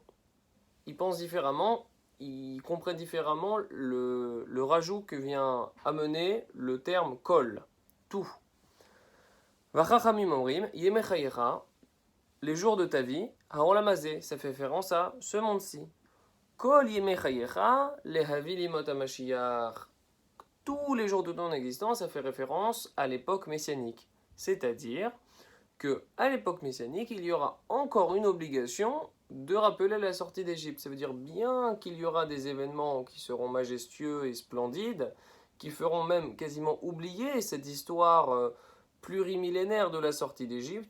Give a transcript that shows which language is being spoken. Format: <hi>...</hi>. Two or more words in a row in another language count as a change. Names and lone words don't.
<fr>Ils pensent différemment, ils comprennent différemment le rajout que vient amener le terme Kol, tout.</fr> <he>וחכמים אומרים ימי חייך,</he> <fr>les jours de ta vie, Haolamazé, ça fait référence à ce monde-ci.</fr> <he>כל ימי חייך להביא לימות המשיח.</he> <fr>Tous les jours de ton existence, ça fait référence à l'époque messianique. C'est-à-dire que à l'époque messianique, il y aura encore une obligation de rappeler la sortie d'Égypte. Ça veut dire bien qu'il y aura des événements qui seront majestueux et splendides, qui feront même quasiment oublier cette histoire plurimillénaire de la sortie d'Égypte.</fr>